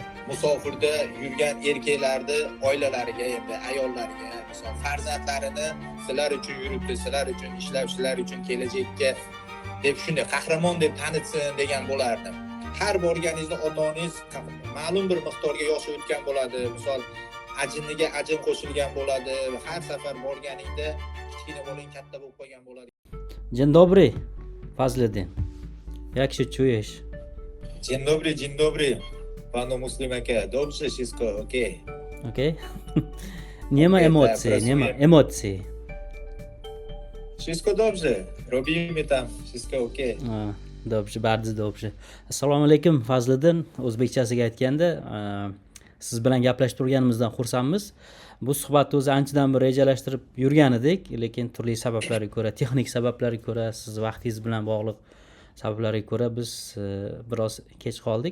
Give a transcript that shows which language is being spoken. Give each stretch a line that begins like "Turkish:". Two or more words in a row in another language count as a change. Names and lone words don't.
Uzbek: Musofirda yurgan erkaklarni oilalariga, endi ayollariga, misol farzandlarini sizlar uchun yuribdi, sizlar uchun ishlab, sizlar uchun kelajakka deb shunday qahramon deb tanitsin degan bo'lardi. Har borganingizda ota-onangiz ma'lum bir miqdorga yoshi o'tgan bo'ladi. Misol ajiniga ajin qo'shilgan bo'ladi. Har safar borganingda kichkina bolang katta bo'lib qolgan bo'ladi.
Polish: Dzień dobry, Fazliddin. Jak się czujesz? Dzień dobry, panu Muslim aka. Dobrze wszystko, okej. Okej? Nie ma emocji, nie ma emocji. Wszystko dobrze. Robimy tam, wszystko okej. Dobrze, bardzo dobrze.
Uzbek: Assalomu alaykum, Fazliddin. O'zbekchasiga aytganda, siz bilan gaplashib turganimizdan xursandmiz. Bu suhbatni o'zi anchadan beri rejalashtirib yurgan edik, lekin turli sabablarga ko'ra, texnik sabablarga ko'ra, siz vaqtingiz bilan bog'liq sabablarga ko'ra biz biroz kech qoldik.